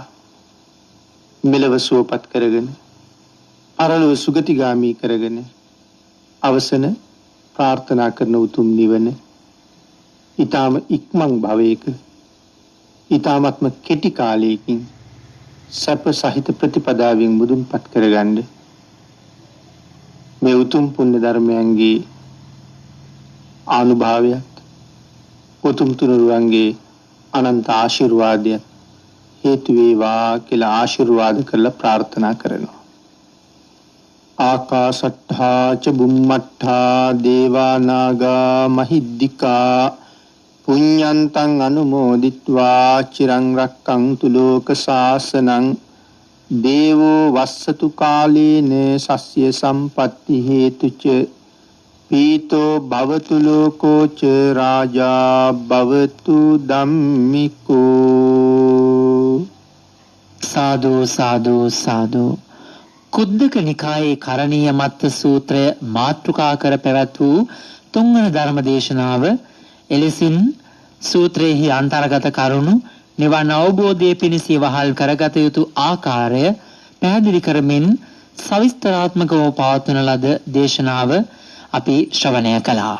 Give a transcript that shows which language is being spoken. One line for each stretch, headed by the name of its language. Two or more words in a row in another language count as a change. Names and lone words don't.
Sinhala: මෙලව සුවපත් කරගෙන පරලොව සුගතිගාමී කරගෙන අවසන ප්‍රාර්ථනා කරන උතුම් නිවන ඊටාම ඉක්මන් භවයක ඊටාමත්ම කෙටි කාලයකින් සැප සහිත ප්‍රතිපදාවෙන් මුදුන්පත් කරගන්න මේ උතුම් පුණ්‍ය ධර්මයන්ගේ ආනුභාවයත්, උතුම් තුනුරුවන්ගේ අනන්ත ආශිර්වාදයත් හේතු වේවා කියලා ආශිර්වාද කරලා ප්‍රාර්ථනා කරනවා.
Pali: ආකාශට්ඨා ච බුම්මට්ඨා දේවා නාග මහිද්దికා පුඤ්ඤන්තං අනුමෝදිත්වා චිරං රක්ඛන්තු ලෝක ශාසනං දේවෝ වස්සතු කාලේන සස්්‍ය සම්පත්ති හේතුච පීතෝ භවතු ලෝකෝ ච රාජා භවතු ධම්මිකෝ. සාදු සාදු සාදු.
Sinhala: කුද්දක නිකායේ කරණීය මත්ත සූත්‍රය මාතෘකා කර පැවැත් වූ තුන්වන ධර්ම දේශනාව එලෙසින් සූත්‍රයේහි අන්තර්ගත කරුණු නිවන් අවබෝධයේ පිණිස වහල් කරගත යුතු ආකාරය පැහැදිලි කරමින් සවිස්තරාත්මකව පවත්වන ලද දේශනාව අපි ශ්‍රවණය කළා.